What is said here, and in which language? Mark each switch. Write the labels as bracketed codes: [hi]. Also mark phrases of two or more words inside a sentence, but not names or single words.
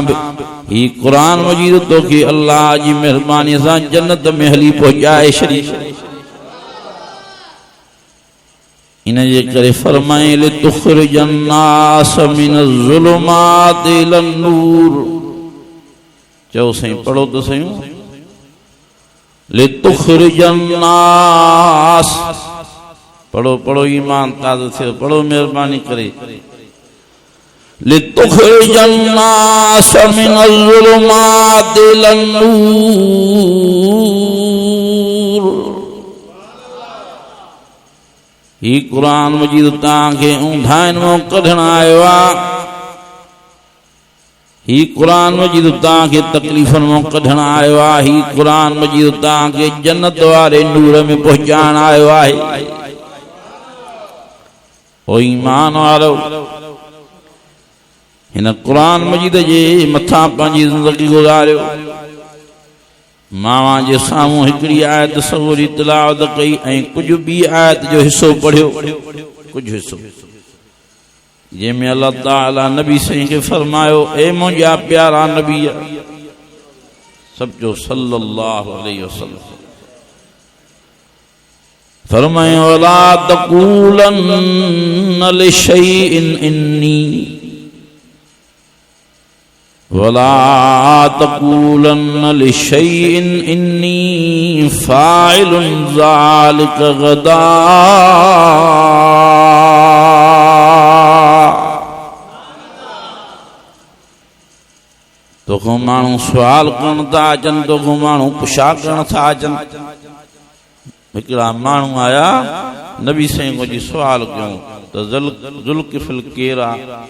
[sd] ही कुरान मजीद तोखे अल्लाह जी मेहरबानी सां जन्नत में हली पहुचाए छॾी। इन जे करे फरमाए [ar] لتخرج الناس من الظلمات إلى النور. [sd] चओ साईं, पढ़ो तो सयूं। [ar] لتخرج الناس, [sd] पढ़ो पढ़ो, ईमान ताज़ो थियो, पढ़ो मेहरबानी करे। [ar] لتخرج الناس من الظلمات إلى النور. [sd] ही कुरान मजीद तव्हांखे ऊंधाइन मां कढण आयो आहे। ही कुरान मजीद तव्हांखे तकलीफ़न मां कढण आयो आहे। ही कुरान मजीद तव्हांखे जन्नत वारे नूर में पहुचाइण आयो आहे। ओ ईमान वारो, हिन कुरान मजीद जे मथां पंहिंजी ज़िंदगी गुज़ारियो। मावा जे साम्हूं हिकिड़ी आयत सवरी तिलावत कई ऐं कुझु ॿी आयत जो हिसो पढ़ियो, कुझु हिसो जंहिंमें अल्लाह ताला नबी साईं खे फरमायो, ए मुंहिंजा प्यारा नबी, सभु जो [ar] صلى الله عليه وسلم, फरमायो ولا تقولن لشيء إني، ولا تقولن لشيء إني فاعل ذلك غدا. [sd] तोखो माण्हू सुवाल करण था अचनि, तोखो माण्हू पुछा करण था अचनि। हिकिड़ा माण्हू आया नबी साईं को जी सुवाल कयूं त ज़ुल्किफ़िल केरु आहे।